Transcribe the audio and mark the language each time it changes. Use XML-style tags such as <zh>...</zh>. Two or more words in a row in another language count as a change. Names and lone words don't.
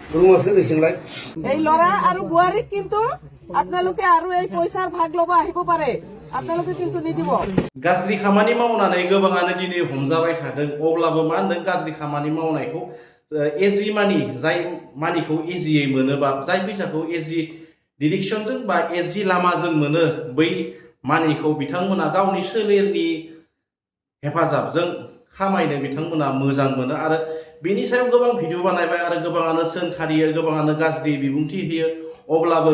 <as>এই লৰা আৰু বোৱাৰীক কিন্তু আপোনালোকে আৰু এই পইচাৰ ভাগ ল'ব আহিব পাৰে আপোনালোকে কিন্তু নিদিব</as> <brx>गाज्रि खामानि मावनानै गोबाङानो दिनै हमजाबाय थादों अब्लाबो मा होनदों गाज्रि खामानि मावनायखौ एजि मानि जाय मानिखौ एजियै मोनोबा जाय फैसाखौ एजि डिरेक्शनजों बा एजि लामाजों मोनो बै मानिखौ बिथांमोना गावनि सोलेरनि हेफाजाबजों खामायनो बिथांमोना मोजां मोनो आरो बेनि सायाव गोबां भिडिअ बानायबाय आरो गोबाङानो सोंखारियो गोबाङानो गाज्रि बिबुंथि होयो अब्लाबो</brx>